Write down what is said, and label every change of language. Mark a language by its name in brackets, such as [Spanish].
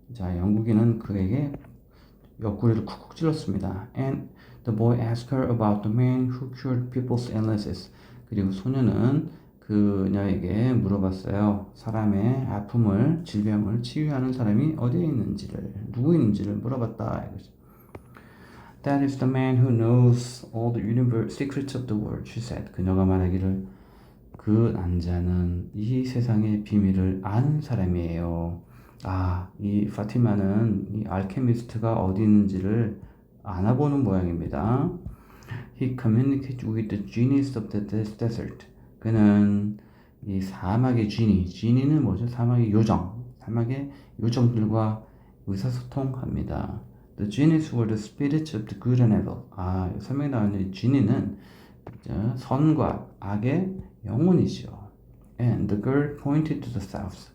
[Korean] 자, 영국인은 그에게 옆구리를 쿡쿡 찔렀습니다. [English] And the boy asked her about the man who cured people's illnesses. [Korean] 그리고 소녀는 그녀에게 물어봤어요. 사람의 아픔을, 질병을 치유하는 사람이 어디에 있는지를, 누구 있는지를 물어봤다. [English] That is the man who knows all the secrets of the world, she said. [Korean] 그녀가 말하기를 그 남자는 이 세상의 비밀을 아는 사람이에요. 이 파티마는 이 알케미스트가 어디 있는지를 알아보는 모양입니다. [English] He communicated with the genies of the desert. [Korean] 그는 이 사막의 지니는 뭐죠? 사막의 요정들과 의사소통합니다. [English] The genies were the spirits of the good and evil. [Korean] 설명에 나오는 지니는 선과 악의 영혼이죠. [English] And the girl pointed to the south.